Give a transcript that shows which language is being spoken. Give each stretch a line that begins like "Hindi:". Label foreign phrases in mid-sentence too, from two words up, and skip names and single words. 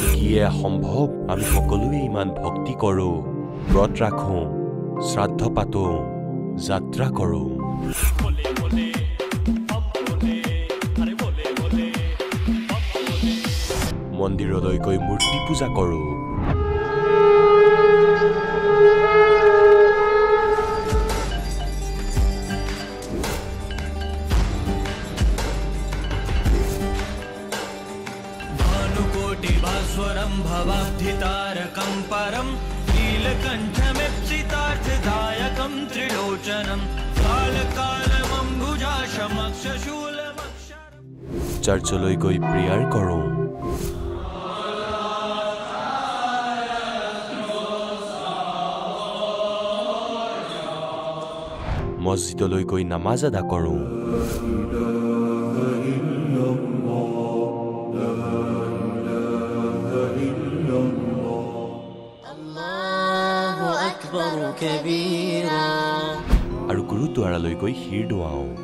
Assamese: কি সম্ভৱ আমি সকলোৱে ইমান ভক্তি কৰো ব্ৰত ৰাখো শ্ৰাদ্ধ পাতো যাত্ৰা কৰো মন্দিৰলৈ গৈ মূৰ্তি পূজা কৰো
Sanskrit: भानुकोटिभास्वरं भवाब्धितारकं परं नीलकण्ठमिप्सितार्थदायकं त्रिलोचनं कालकालमम्बुजाशमक्षशूलमक्षरं
Assamese: चर्चলৈ গৈ প্ৰেয়াৰ কৰো মছজিদলৈ গৈ নামাজ আদা কৰো আৰু গুৰুদ্বাৰালৈ গৈ শিৰ দোৱাও